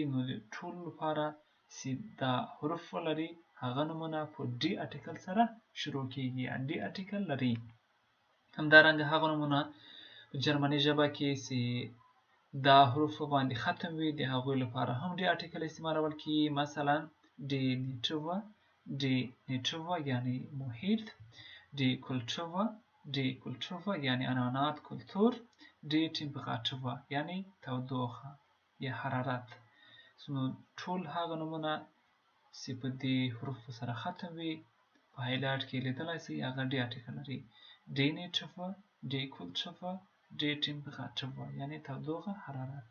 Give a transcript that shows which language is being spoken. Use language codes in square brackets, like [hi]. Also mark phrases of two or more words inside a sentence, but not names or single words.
[ps] نو د ټولو لپاره چې دا حروف ولري هغه نومونه په [de] die Artikel [ps] سره شروع کیږي یا [de] die Artikel [ps] لري. همدارنګه هغه نومونه په جرمني ژبه کې چې دا حروفو باندې ختم وي د هغوی لپاره هم [de] die Artikel [ps] استعمالول کیږي. مثلا [de] die Natur [ps] یعنی محیط، [de] die Kultur [ps] یعنی عنعنات، کلتور. [de] die Temperatur [ps] یعنی تودوخه یا حرارت. نو ټول هغه نومونه چې په دې حروفو سره ختم وي په هایلایټ کې لیدلای شئ هغه [de] die Artikel [ps] لري: [de] die Natur، die Kultur، die Temperatur [ps] یعنی تودوخه، حرارت.